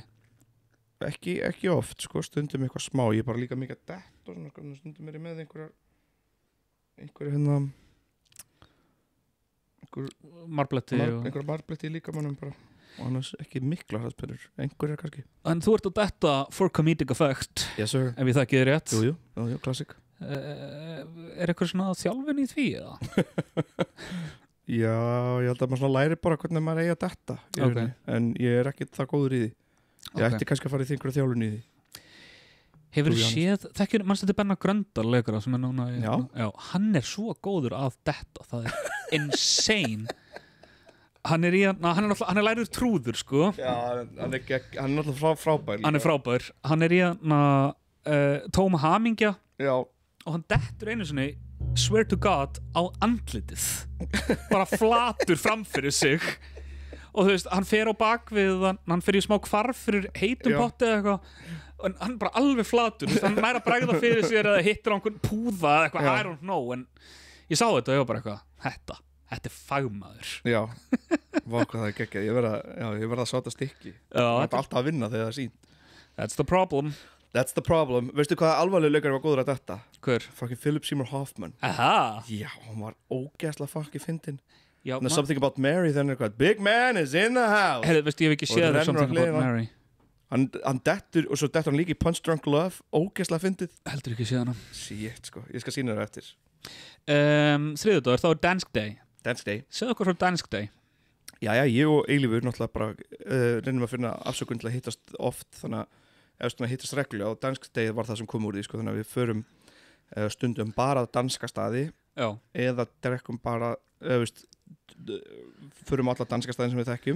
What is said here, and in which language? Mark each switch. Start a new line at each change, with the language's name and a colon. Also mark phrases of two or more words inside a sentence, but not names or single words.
Icelandic: Ekki oft, sko, stundum eitthvað smá. Ég er bara líka mikið dett og svona, stundum er ég með einhverju einhverja marbletti líka mannum bara og annars ekki mikla harðsperrur, einhverja kannski. En þú ert að detta
English: for comedic effect. Yes sir.
Icelandic: Ef ég þekki þér rétt. Jú, klassik. Er eitthvað svona þjálfun í því eða? Já, ég held að maður svona læri bara hvernig maður eigi að detta en ég er ekki það góður í því. Ég ætti kannski að fara í einhverja þjálfun í því. Hefur þið séð, mannstu þetta Benna Gröndal leikara sem er núna Já, hann er svo góður að detta, það er insane. Hann er lærður trúður, sko. Já, hann er náttúrulega frábær. Hann er frábær. Hann er í tóma hamingja. Já. Og hann dettur einu sinni
English: swear to God
Icelandic: á andlitið bara flatur framfyrir sig og þú veist, hann fer á bakvið hann fer í smá hvarf fyrir heitum potti eða eitthvað og hann bara alveg flatur, hann næra bregða fyrir sér eða hittir á einhvern púða eða eitthvað,
English: I don't know,
Icelandic: en ég sá þetta og ég var bara eitthvað, þetta er fagmaður. Já, vá hvað það er geggjað, ég verð að sáta stykki, það er alltaf að vinna þegar það er sínt.
English: That's the problem.
Icelandic: Veistu hvað alvarlega leikari var góður að þetta? Hver? Fucking Philip Seymour Hoffman. Aha. Já, hann var ógeðslega fucking fyndinn. Já,
English: There's something about Mary, then eitthvað, big man is in the house.
Icelandic: Hey, veistu, ég hef ekki séð something about Mary. Hann dettur, og svo dettur hann líka í Punch Drunk Love, ógeðslega fyndið. Heldur ekki séð hana. Shit, sko, ég skal sýna þér eftir. Þriðjudagur, þá er Dansk Day. Dansk Day. Segðu okkur frá Dansk Day. Já, ég og Eilífur náttúrulega bara reynum að finna afsökun til að hittast oft, þannig að hittast reglulega og Dansk Day var það sem kom úr því, sko, þannig að við förum stundum bara á danska staði eða drekkum bara, förum á alla danska staðin sem við þekkjum.